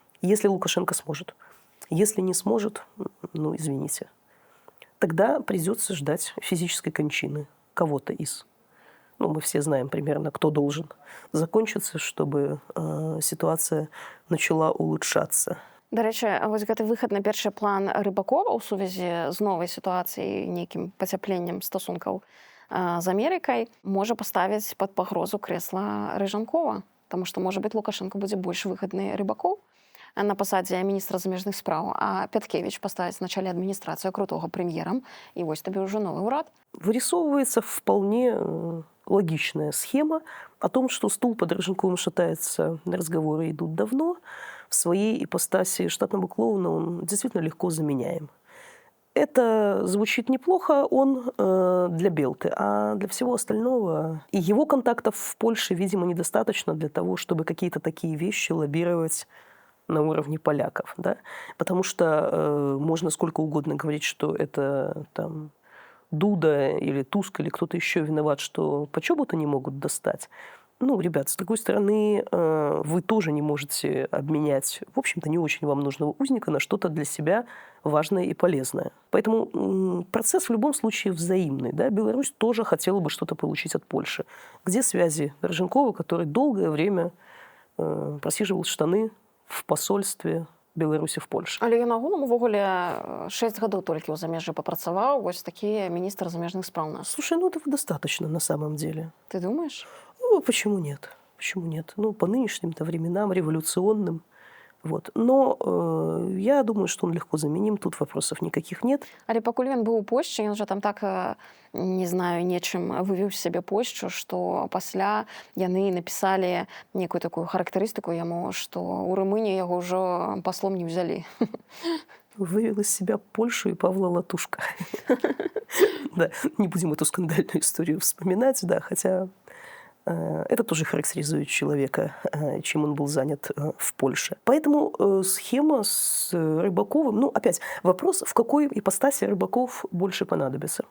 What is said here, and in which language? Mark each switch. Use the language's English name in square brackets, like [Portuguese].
[Russian] Если Лукашенко сможет. Если не сможет, извините. Тогда придется ждать физической кончины кого-то из. Мы все знаем примерно, кто должен закончиться, чтобы ситуация начала улучшаться. [Ukrainian] До речі, [Belarusian] вось гэты выхад на першы план Рыбакова ў сувязі з новай сітуацыяй, нейкім пацяпленнем стасункаў з Амерыкай можа паставіць пад пагрозу крэсла Рыжанкова, таму што, можа быць, Лукашенко будзе больш выгадны Рыбакоў на пасадзе міністра замежных спраў, а Пяткевіч паставіць на чале адміністрацыю крутого прэм'ерам, і вось табе ўжо новы ўрад. [Russian] Вырисовывается вполне логичная схема о том, что стул под Рыженковым шатается, разговоры идут давно. В своей ипостаси штатного клоуна он действительно легко заменяем. Это звучит неплохо, он для Белты, а для всего остального и его контактов в Польше, видимо, недостаточно для того, чтобы какие-то такие вещи лоббировать на уровне поляков, да? Потому что можно сколько угодно говорить, что это там Дуда или Туск или кто-то еще виноват, что по чёботу не могут достать. Ребят, с другой стороны, вы тоже не можете обменять, в общем-то, не очень вам нужного узника на что-то для себя важное и полезное. Поэтому процесс в любом случае взаимный. Да? Беларусь тоже хотела бы что-то получить от Польши. Где связи Рыженкова, который долгое время просиживал штаны в посольстве Беларусі в Польше. [Belarusian] Але ён агулам увогуле 6 гадоў толькі ў замежжы папрацаваў, вось такі міністр замежных спраў у нас. [Russian] Слушай, этого достаточно на самом деле. Ты думаешь? Почему нет? Почему нет? По нынешним-то временам, революционным. Вот. Но я думаю, что он легко заменим, тут вопросов никаких нет. [Belarusian] Але пакуль ён быў у Польшчы, ён жа там так, не знаю, нечым вывеў сябе Польшчу, што пасля яны напісалі некую такую характарыстыку яму, што ў Румыніі яго ўжо паслом не ўзялі. [Russian] вывел из себя Польшу и Павла Латушка. Да, не будем эту скандальную историю вспоминать, да, хотя это тоже характеризует человека, чем он был занят в Польше. Поэтому схема с Рыбаковым, ну, опять, вопрос, в какой ипостаси Рыбаков больше понадобится.